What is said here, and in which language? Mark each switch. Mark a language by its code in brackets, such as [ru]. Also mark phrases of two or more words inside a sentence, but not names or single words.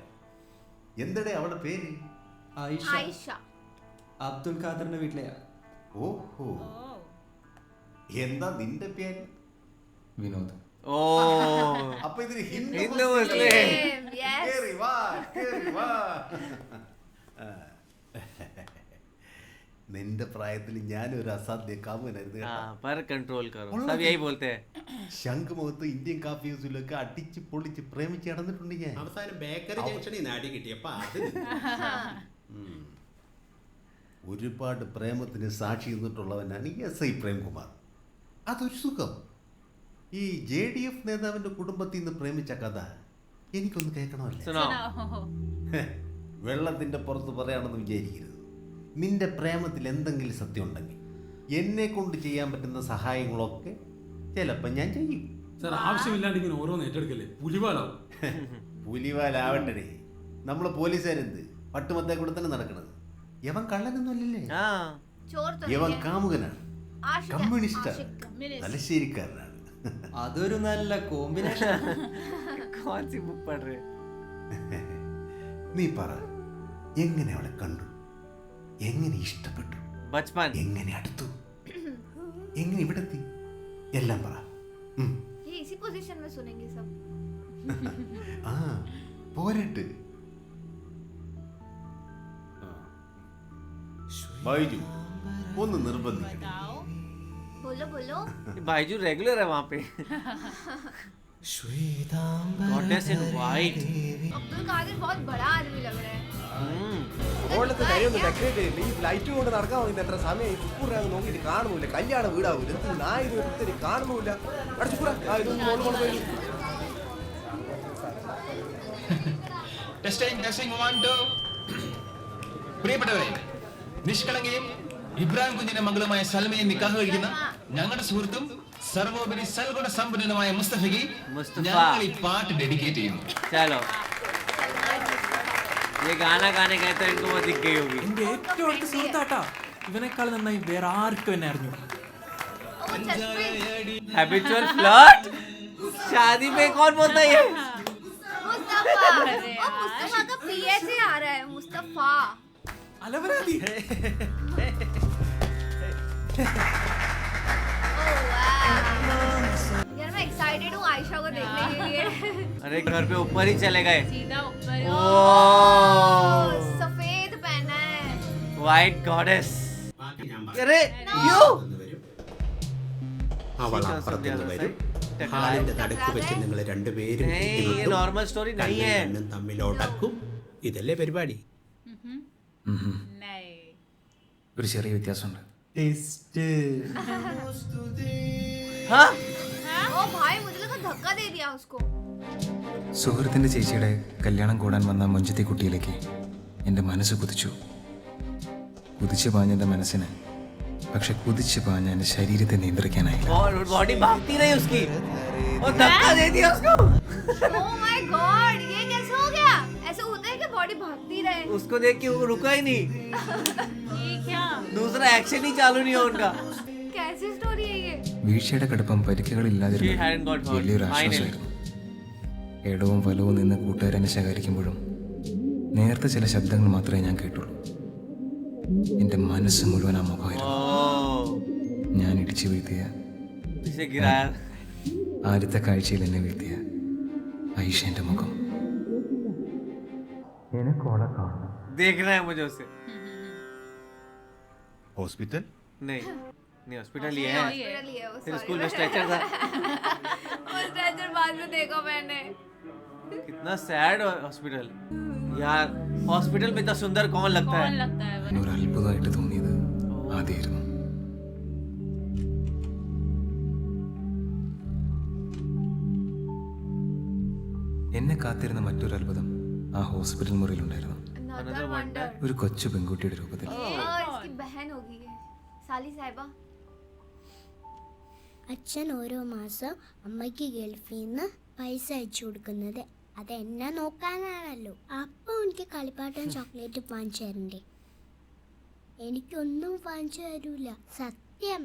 [ml] എന്തടേ അവളുടെ പേര്? ആയിഷ आयशा। അബ്ദുൽ ഖാദറിന്റെ വീട്ടിലെയാ. ഓഹോ, എന്താ നിന്റെ പേര്? വിനോദ്. Oh. അപ്പൊ ഇതൊരു ഹിന്ദു ഹിന്ദു മുസ്ലിം. മുസ്ലിം. Yes. കേറി വാ, കേറി വാ. നിന്റെ പ്രായത്തിൽ ഞാനൊരു അസാധ്യ കാമുകനായിരുന്നു കേട്ടോ. [hi] हाँ, पर कंट्रोल करो. सब यही बोलते हैं. [ml] ശംഖുമുഖത്ത് ഇന്ത്യൻ കാഫി ഹൗസിലൊക്കെ അടിച്ച് പൊളിച്ച് പ്രേമിച്ച് നടന്നിട്ടുണ്ട് ഞാൻ. അവസാനം ബേക്കറി ജംഗ്ഷനിൽ നിന്ന് അടി കിട്ടിയപ്പോ അത് ഒരുപാട് പ്രേമത്തിന് സാക്ഷി നിന്നിട്ടുള്ളവനാണ് SI പ്രേംകുമാർ. അതൊരു സുഖം. ഈ JDF നേതാവിന്റെ കുടുംബത്തിൽ നിന്ന് പ്രേമിച്ച കഥ എനിക്കൊന്ന് കേൾക്കണമല്ലേ? [hi] सुनाओ. [ml] വെള്ളത്തിന്റെ പുറത്ത് പറയാണെന്ന് വിചാരിക്കരുത്. നിന്റെ പ്രേമത്തിൽ എന്തെങ്കിലും സത്യം ഉണ്ടെങ്കിൽ എന്നെ കൊണ്ട് ചെയ്യാൻ പറ്റുന്ന സഹായങ്ങളൊക്കെ ചിലപ്പോൾ ഞാൻ ചെയ്യും. സാർ ആവശ്യമില്ലാണ്ട് ഇങ്ങനെ ഓരോന്ന് ഏറ്റെടുക്കല്ലേ, പുലിവാലാവും. പുലിവാലാവണ്ടേ, നമ്മളെ പോലീസുകാരെന്ത് പട്ടുമത്തേ കൂടെ തന്നെ നടക്കണത്. യവൻ കള്ളനൊന്നും അല്ലല്ലേ, [hi] हाँ. चोर तो [ml] യവൻ [hi] नहीं है। [ml] കാമുകനാണ്, [hi] आशिक है, [ml] കമ്മ്യൂണിസ്റ്റാണ്, [hi] आशिक। [ml] തലശ്ശേരിക്കാരനാണ്. അതൊരു നല്ല കോമ്പിനേഷൻ. [hi] कौन सी बुक पढ़ रहे? [ml] നീ പറ, എങ്ങനെ അവളെ കണ്ടു, എങ്ങനെ ഇഷ്ടപ്പെട്ടു, [hi] बचपन. [ml] എങ്ങനെ അടുത്തു, എങ്ങനെ ഇവിടെ എത്തി, എല്ലാം പറ. [hi] ये इसी पोजीशन में सुनेंगे सब। [ml] ആ പോരട്ട്. ബൈജു ഒന്ന് നിർബന്ധിക്കണം. [hi] बोलो बोलो। भाईजू रेगुलर है वहाँ पे. [en] Goddess in white. [hi] अब्दुल कादिर बहुत बड़ा आदमी लग रहा है। [ml] മുകളിലത്തെ നിലയൊന്ന് ഡെക്കറേറ്റ് ചെയ്യില്ല. ഈ ലൈറ്റ് കൊണ്ട് നടക്കാൻ വേണ്ടി എത്ര സമയം ചുക്കൂറിനകത്ത് നോക്കിയിട്ട് കാണുന്നില്ല. കല്യാണ വീടാവൂല, എന്ത് നായത് ഒരുത്തരി കാണുന്നില്ല. അവിടെ ചുക്കൂറ ഇതൊന്നും മോള് കൊണ്ടുപോയി. പ്രിയപ്പെട്ടവരെ, നിഷ്കളങ്കയും ഇബ്രാഹിം കുഞ്ഞിന്റെ മകളുമായ സൽമയെ നിക്കാഹ് കഴിക്കുന്ന ഞങ്ങളുടെ സുഹൃത്തും സർവോപരി സൽഗുണ സമ്പന്നനുമായ മുസ്തഫയ്ക്ക് ഞങ്ങൾ ഈ പാട്ട് ഡെഡിക്കേറ്റ് ചെയ്യുന്നു. [hi] चलो ये गाना गाने गए तो इनको वो दिख गई होगी. [ml] എന്റെ ഏറ്റവും അടുത്ത സുഹൃത്താട്ടാ. ഇവനേക്കാൾ നന്നായി വേറെ ആർക്കും എന്നെ അറിഞ്ഞു. [en] habitual flirt. [hi] शादी में कौन बोलता है ये? मुस्तफा. और मुस्तफा का पीए से आ रहा है. मुस्तफा. അലവരാതി. यार मैं एक्साइटेड हूँ आयशा को देखने के लिए. अरे घर पे ऊपर ही चले गए. सीधा ऊपर. सफेद पहना है. [en] white goddess. अरे you. [ml] അവൾ അപ്പുറത്തുനിന്ന് വരും. ഹാളിന്റെ നടുക്ക് വെച്ച് നിങ്ങൾ രണ്ടുപേരും [hi] ये [en] normal story [hi] नहीं है. [ml] കണ്ണും തമ്മിൽ ഉടക്കും. ഇതല്ലേ പരിപാടി? [hi] नहीं. [ml] ഒരു ചെറിയ വ്യത്യാസമുണ്ട്. [hi] हाँ ओ भाई मुझे लगा धक्का दे दिया उसको. [ml] സുഹൃത്തിന്റെ ചേച്ചിയുടെ കല്യാണം കൂടാൻ വന്ന മൊഞ്ചത്തി കുട്ടിയിലേക്ക് എൻ്റെ മനസ്സ് കുതിച്ചു. കുതിച്ചു പാഞ്ഞ എൻ്റെ മനസ്സിന്, പക്ഷെ കുതിച്ചു പാഞ്ഞ എൻ്റെ ശരീരത്തെ നിയന്ത്രിക്കാനായില്ല. [hi] बॉडी भागती रही उसकी और धक्का दे दिया उसको. [en] oh my god [hi] ये कैसे हो गया? ऐसे होता है कि बॉडी भागती रहे. उसको देख के वो रुका ही नहीं. ये क्या? दूसरा एक्शन ही चालू नहीं हो उनका. कैसी स्टोरी है ये? [ml] വീഴ്ചയുടെ കടുപ്പം പരിക്കുകളില്ലാതിരുന്ന [en] She hadn't got hurt. [ml] വലിയൊരു ആശ്വാസമായിരുന്നു. ഇടവും വലവും നിന്ന് കൂട്ടുകാരനെ ശകാരിക്കുമ്പോഴും നേർത്ത ചില ശബ്ദങ്ങൾ മാത്രമേ ഞാൻ കേട്ടുള്ളൂ. എൻ്റെ മനസ്സ് മുഴുവൻ ആ മുഖമായിരുന്നു. ഞാൻ ഇടിച്ചു വീഴ്ത്തിയ, [hi] इसे गिराया. [ml] ആദ്യത്തെ കാഴ്ചയിൽ എന്നെ വീഴ്ത്തിയ ഐഷേൻ്റെ മുഖം. എനിക്കോളെ കാണണം. [hi] देखना है मुझे उसे. [ml] ഹോസ്പിറ്റൽ [hi] नहीं नहीं हॉस्पिटल ही है. हॉस्पिटल ही है वो. फिर स्कूल में स्ट्रेचर था. वो स्ट्रेचर बाद में देखा मैंने. कितना [en] sad hospital [hi] यार. हॉस्पिटल में इतना सुंदर कौन लगता कौन है? लगता है वो? [ml] ഒരു അത്ഭുതമായിട്ട് തോന്നിയത് ആദ്യമായിരുന്നു. എന്നെ കാത്തിരുന്ന മറ്റൊരു അത്ഭുതം ആ ഹോസ്പിറ്റൽ മുറിയിലുണ്ടായിരുന്നു. [en] Another wonder. [ml] ഒരു കൊച്ചു പെൺകുട്ടിയുടെ രൂപത്തിൽ. [hi] इसकी बहन होगी ये. साली साहिबा. [ml] അച്ഛൻ ഓരോ മാസം അമ്മയ്ക്ക് ഗൾഫിൽ നിന്ന് പൈസ അയച്ചു കൊടുക്കുന്നത് അതെന്നെ നോക്കാനാണല്ലോ. അപ്പൊ എനിക്ക് കളിപ്പാട്ടം ചോക്ലേറ്റ് വാങ്ങിച്ചു തരണ്ടേ? എനിക്കൊന്നും വാങ്ങിച്ചു തരൂല, സത്യം.